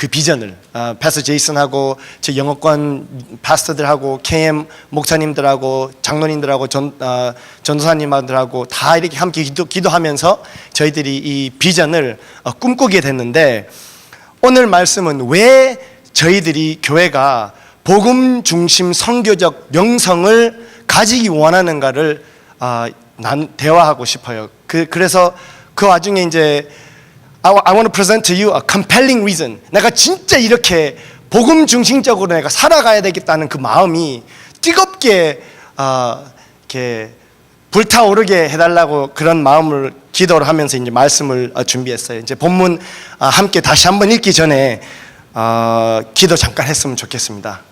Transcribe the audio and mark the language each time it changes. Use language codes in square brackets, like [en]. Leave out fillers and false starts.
[ko] 그 비전을 패스터 제이슨하고 저 영어권 파스터들하고 KM 목사님들하고 장로님들하고 전도사님들하고 다 이렇게 함께 기도하면서 저희들이 이 비전을 꿈꾸게 됐는데, 오늘 말씀은 왜 저희들이 교회가 복음 중심 선교적 영성을 가지기 원하는가를 대화하고 싶어요. 그래서 그 와중에 이제 [en] I want to present to you a compelling reason. [ko] 내가 진짜 이렇게 복음 중심적으로 내가 살아가야 되겠다는 그 마음이 뜨겁게 이렇게 불타오르게 해달라고 그런 마음을 기도를 하면서 이제 말씀을 준비했어요. 이제 본문 함께 다시 한번 읽기 전에 기도 잠깐 했으면 좋겠습니다.